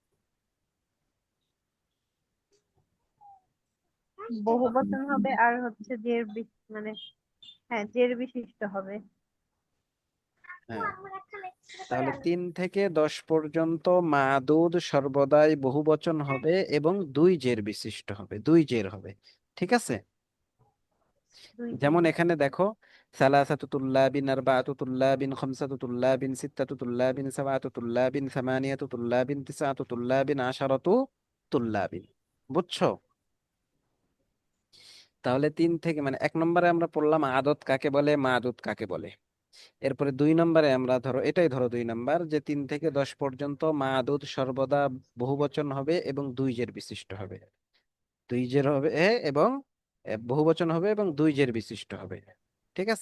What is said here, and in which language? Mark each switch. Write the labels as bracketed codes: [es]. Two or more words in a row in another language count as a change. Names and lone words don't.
[bn] বহুবচন হবে আর হচ্ছে মানে হ্যাঁ জের বিশিষ্ট হবে। হ্যাঁ, তাহলে 3 থেকে 10 পর্যন্ত মাদুদ সর্বদাই বহুবচন হবে এবং 2 জের বিশিষ্ট হবে, 2 জের হবে, ঠিক আছে? দুই জের। যেমন এখানে দেখো, [ar] ثلاثة طلاب، أربعة طلاب، خمسة طلاب، ستة طلاب، سبعة طلاب، ثمانية طلاب، تسعة طلاب، عشرة طلاب, [bn] বুঝছো? তাহলে 3 থেকে মানে 1 নম্বরে আমরা পড়লাম আদত কাকে বলে, মাদুদ কাকে বলে। এরপরে 2 নম্বরে আমরা ধরো, এটাই ধরো 2 নম্বর, যে 3 থেকে 10 পর্যন্ত মাদুদ সর্বদা বহুবচন হবে এবং 2 জের বিশিষ্ট হবে, 2 জের হবে এবং বহুবচন হবে এবং 2 জের বিশিষ্ট হবে, ঠিক আছে?